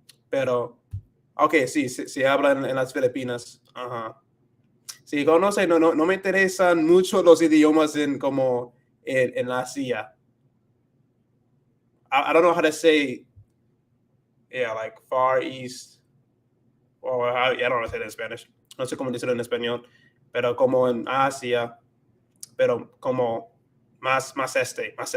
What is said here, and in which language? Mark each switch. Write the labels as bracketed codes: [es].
[es] Pero, okay, sí, se habla en las Filipinas. Ajá. Sí, conoce, no me interesan mucho los idiomas en como en Asia. [en] I don't know how to say, yeah, like Far East, o I don't know how to say that in Spanish. [es] No sé cómo decirlo en español, pero como en Asia, pero como más este.